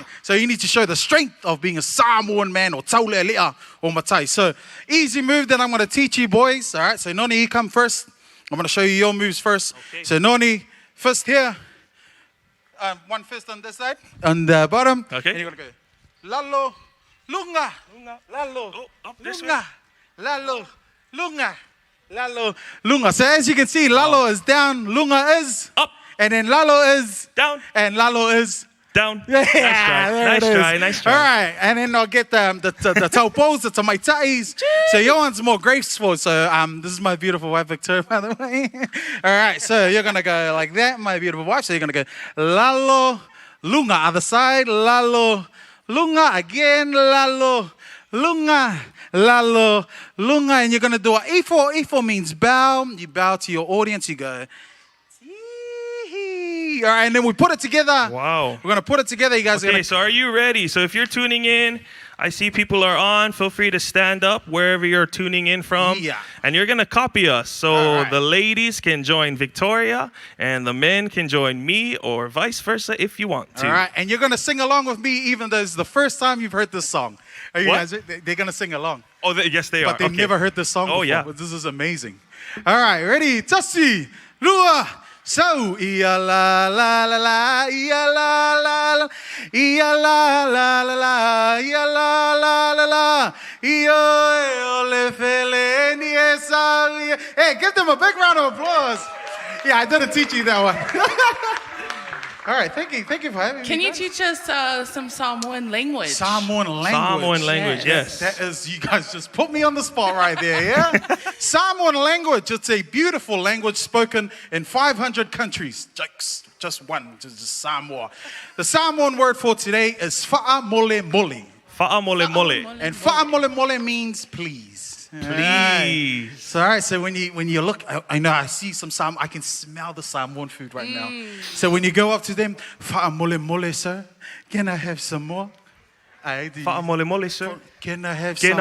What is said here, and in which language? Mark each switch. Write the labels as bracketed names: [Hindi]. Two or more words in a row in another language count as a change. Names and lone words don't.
[English] So you need to show the strength of being a Samoan man or taulelea or matai. So easy move that I'm going to teach you, boys. All right, so Noni, you come first. I'm going to show you your moves first. Okay. So Noni, first here. One fist on this side. On the bottom. Okay. And you're going to go. [Samoan] Lalo, lunga. Lalo, [English] up this [Samoan] lunga. Lalo, lunga. Lalo, lunga. [English] So as you can see, lalo is down, lunga is Up. and then lalo is Down. and lalo is Down. yeah. Nice try. Nice try. All right, and then I'll get the taupos, the tamaitais. So your one's more graceful. So this is my beautiful wife Victoria, by the way. All right, so you're gonna go like that, my beautiful wife. So you're gonna go [Samoan] lalo, lunga. [English] Other side, [Samoan] lalo, lunga again, lalo, lunga. Lalo, lunga, [English] and you're gonna do a ifo. Ifo means bow. You bow to your audience. You go. All right, and then we put it together. Wow. We're gonna put it together. You guys. Okay, so are you ready? So if you're tuning in, I see people are on. Feel free to stand up wherever you're tuning in from. Yeah. And you're gonna copy us. So All right. the ladies can join Victoria, and the men can join me, or vice versa if you want to. All right, and you're gonna sing along with me, even though it's the first time you've heard this song. Are you What? guys? They're gonna sing along. Oh, yes, they are. But they Okay. never heard this song before. yeah. But this is amazing. All right, ready? [Samoan] Tasi, lua, so, ia la la la la, ia la la la, ia la la la la, ia la la la la, io le fele ni esa. [English] Hey, give them a big round of applause. Yeah, I didn't teach you that one. All right, thank you for having me. Can you guys. teach us some Samoan language? Samoan language? Samoan language, yes. That is, you guys just put me on the spot right there, yeah? Samoan language, it's a beautiful language spoken in 500 countries. Just one, just Samoa. The Samoan word for today is fa'amole mole. Fa'amole mole. And fa'amole mole means please. Please. So, all right, so when you look, I know I see some I can smell the Samoan food right now. So when you go up to them, fa'amole mole, sir, can I have some more? Fa'amole mole, sir. Can I have some